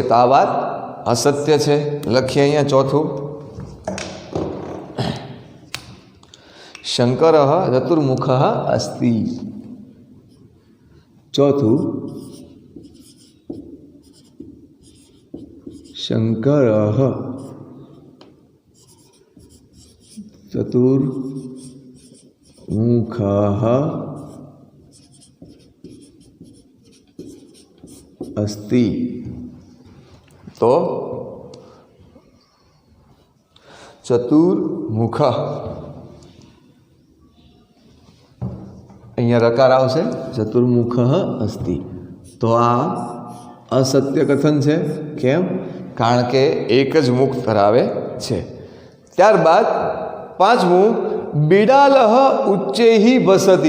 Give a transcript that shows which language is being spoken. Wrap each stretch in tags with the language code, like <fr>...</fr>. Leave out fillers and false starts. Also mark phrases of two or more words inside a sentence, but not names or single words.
<gu>તો આ વાત અસત્ય છે. લખીએ અહીંયા ચોથું.</gu> <sa>शंकर चतुर्मुख अस्ति. ચોથું, શંકર चतुर्मुखः अस्ति.</sa> <gu>तो चतुर्मुख અહીંયા રકાર આવશે,</gu> <sa>चतुर्मुखः अस्ति.</sa> <gu>તો આ અસત્ય કથન છે. કેમ? કારણ કે એક જ મુખ ધરાવે છે. ત્યારબાદ પાંચમું,</gu> <sa>बिडालह उच्चेही भसती.</sa>